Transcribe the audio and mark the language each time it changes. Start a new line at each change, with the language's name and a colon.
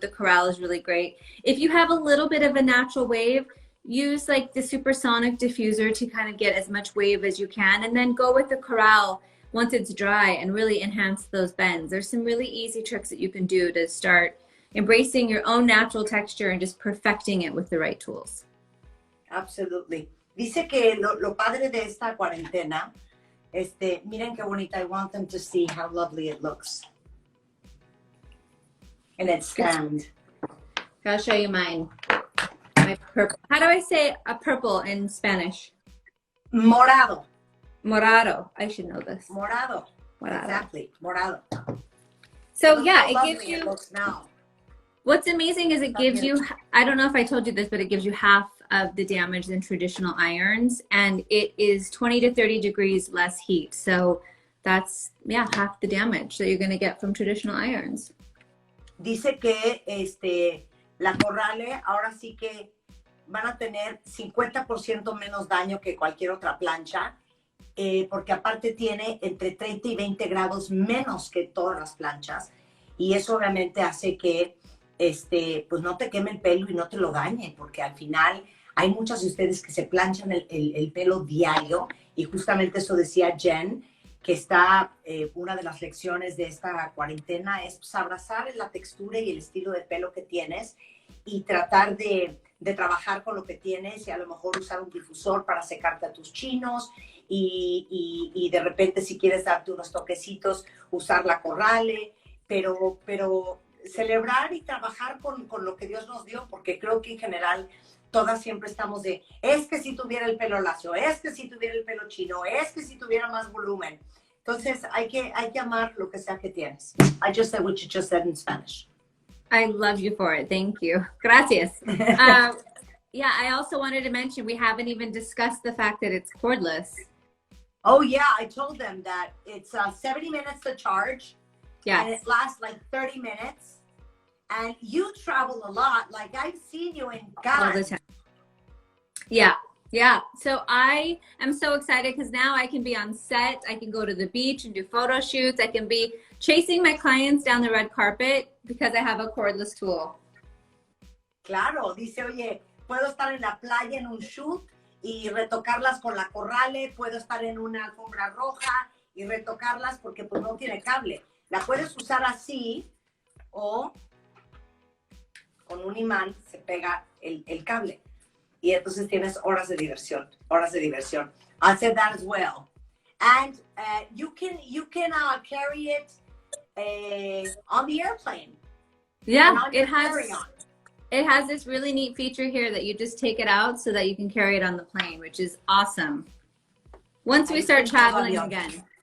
English: The corral is really great. If you have a little bit of a natural wave, use like the supersonic diffuser to kind of get as much wave as you can, and then go with the corral once it's dry and really enhance those bends. There's some really easy tricks that you can do to start embracing your own natural texture and just perfecting it with the right tools. Absolutely.
Spanish: Dice que lo padre de esta cuarentena, miren qué bonita.
English: I want them to see how lovely it looks. And it's scanned. I'll show you mine. My purple. How do I say a purple in Spanish?
Spanish: Morado.
English: Morado. I should know this.
Spanish: Morado. Exactly. Morado.
English: So yeah, it gives you. It looks now. What's amazing is it gives you, I don't know if I told you this, but it gives you half of the damage than traditional irons, and it is 20 to 30 degrees less heat. So that's, yeah, half the damage that you're going to get from traditional irons.
Spanish: Dice que la Corrale ahora sí que van a tener 50% menos daño que cualquier otra plancha, porque aparte tiene entre 30 y 20 grados menos que todas las planchas, y eso obviamente hace que pues no te queme el pelo y no te lo dañe, porque al final hay muchas de ustedes que se planchan el pelo diario, y justamente eso decía Jen, que está, una de las lecciones de esta cuarentena es pues, abrazar la textura y el estilo de pelo que tienes y tratar de trabajar con lo que tienes, y a lo mejor usar un difusor para secarte a tus chinos, y de repente si quieres darte unos toquecitos, usar la Corrale, pero celebrar y trabajar con lo que Dios nos dio, porque creo que en general todas siempre estamos de, es que si tuviera el pelo lacio, es que si tuviera el pelo chino, es que si tuviera más volumen. Entonces hay que amar lo que sea que tienes.
English: I just said what you just said in Spanish. I love you for it. Thank you.
Spanish: Gracias.
English: Yeah, I also wanted to mention we haven't even discussed the fact that it's cordless. Oh yeah, I told them that it's 70 minutes to charge. Yes. And it lasts like 30 minutes. And you travel a lot. Like I've seen you in Ghana. All the time. Yeah. Yeah. So I am so excited because now I can be on set. I can go to the beach and do photo shoots. I can be chasing my clients down the red carpet because I have a cordless tool.
Spanish: Claro. Dice, oye, puedo estar en la playa en un shoot y retocarlas con la Corrale. Puedo estar en una alfombra roja y retocarlas porque pues no tiene cable. La puedes usar así o con un imán se pega el cable. Y entonces tienes horas de diversión, horas de diversión.
English: I said that as well. And you can carry it on the airplane. Yeah, it has this really neat feature here that you just take it out so that you can carry it on the plane, which is awesome. Once we start traveling again.